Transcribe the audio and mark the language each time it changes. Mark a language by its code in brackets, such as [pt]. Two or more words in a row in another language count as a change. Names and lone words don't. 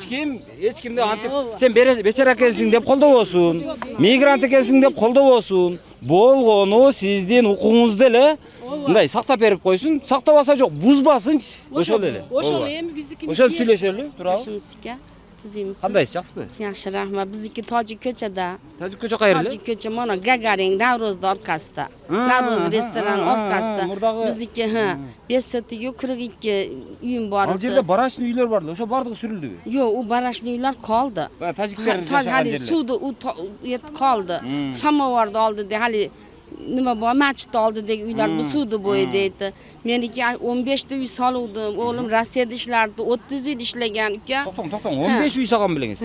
[ky] Эч кимди антип сен бечара экенсиң деп колдобосун. Мигрант экенсиң деп колдобосун. Болгону сиздин укугуңузду эле мындай сактап берип койсун. Сактабаса жок, бузбасынчы. Ошол эле. Ошол эми биздикини. Ошол сүйлөшөлү, турабы? Tuzimsiz. Кандайсыз, жакшысызбы? [uz] Yaxshi, rahmat. Bizniki Tojik ko'chada. Tojik ko'cha qayerda? Tojik ko'cha mana Gagarin, Navro'zda orqasida. Navro'z restoran orqasida. Bizniki 5 sotiga 42 uyim bor edi. [ky] Ал жерде барашный үйлөр бар эле, ошо бардыгы сүрүлдүбү? [uz] Yo'q, u barashli uylar qoldi. [ky] Tojiklar жашаган [uz] Hali suvda u qoldi. Samovarda oldida hali nima bor, machitda oldidagi uylar bu suvda bo'yida edi. Meniki 15 ta uy soluvdim. O'g'lim Rossiyada ishlardi, 30 yil ishlagan uka. To'xtang, 15 uy solgan bilingiz.